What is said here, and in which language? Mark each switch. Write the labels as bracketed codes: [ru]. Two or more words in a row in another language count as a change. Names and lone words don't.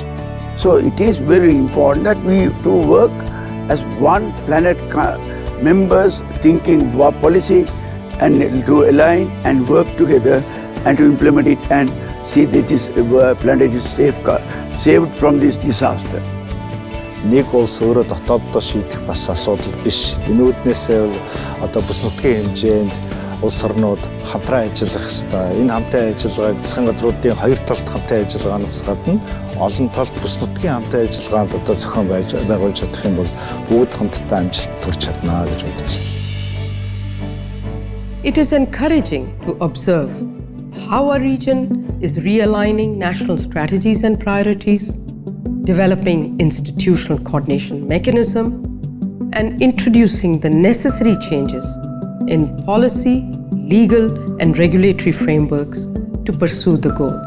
[en] So it is very important that we to work as one planet members thinking policy and to align and work together and to implement it and see that this planet is saved from this disaster. [mn] Нэг улс өөрөө дотооддоо шийдэх бас асуудал биш. Энүүднээсээ одоо бүс нутгийн хэмжээнд улс орнууд хамтран ажиллах ёстой. Энэ хамтын ажиллагааг засгийн газруудын хоёр талд хамтын ажиллагаанаас гадна олон талд бүс нутгийн хамтын ажиллагаанд одоо зохион байгуулж чадах юм бол бүгд хамтдаа амжилт төрж чадна гэж бодож байна. [en] It is encouraging to observe how our region is realigning national strategies and priorities, developing institutional coordination mechanism, and introducing the necessary changes in policy, legal, and regulatory frameworks to pursue the goals.